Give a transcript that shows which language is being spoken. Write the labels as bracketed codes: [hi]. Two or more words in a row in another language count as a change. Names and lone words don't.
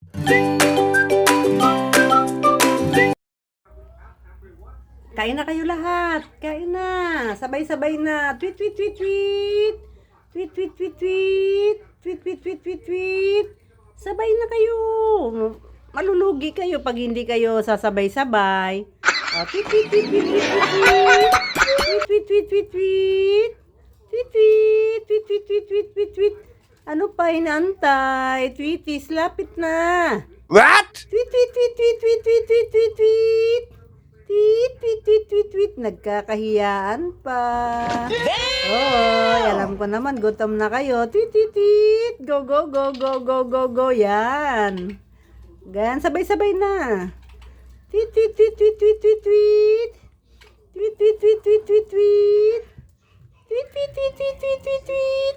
[tl] Kain na kayo lahat. Kain na. Sabay-sabay na. Tweet, tweet, tweet, tweet. Tweet, tweet, tweet, tweet. Tweet, tweet, tweet, tweet, tweet. Sabay na kayo. Malulugi kayo pag hindi kayo sasabay-sabay. Oh, tweet, tweet, tweet, tweet, tweet, tweet. Tweet, tweet, tweet, tweet, tweet. Tweet, tweet, tweet, tweet, tweet, tweet, tweet, tweet. Ano pa inaantay? Tweeties, lapit na. [en] What? Tweet, tweet, tweet, tweet, tweet, tweet, tweet, tweet, tweet. Tweet, tweet, tweet, tweet, tweet. [tl] Nagkakahiyaan pa. Oy, alam ko naman, gutom na kayo. Tweet, tweet, tweet. [en] Go, go, go, go, go, go, go. [tl] Yan. Gan, sabay-sabay na. Tweet, tweet, tweet, tweet, tweet, tweet, tweet. Tweet, tweet, tweet, tweet, tweet, tweet. Tweet, tweet, tweet, tweet, tweet, tweet, tweet.